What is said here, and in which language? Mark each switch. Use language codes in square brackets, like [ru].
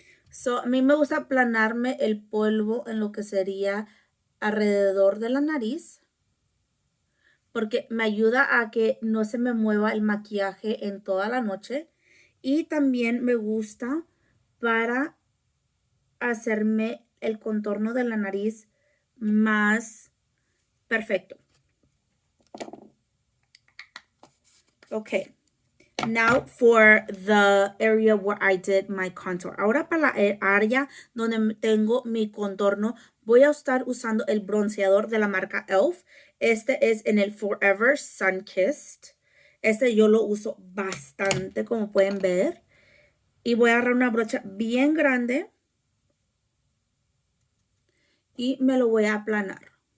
[es] So, a mí me gusta aplanarme el polvo en lo que sería alrededor de la nariz, porque me ayuda a que no se me mueva el maquillaje en toda la noche. Y también me gusta para hacerme el contorno de la nariz más perfecto. [en] Okay. Now for the area where I did my contour. [es] Ahora para la área donde tengo mi contorno, voy a estar usando el bronceador de la marca e.l.f. Este es en el Forever Sun Kissed. Este yo lo uso bastante, como pueden ver. Y voy a agarrar una brocha bien grande y me lo voy a aplanar.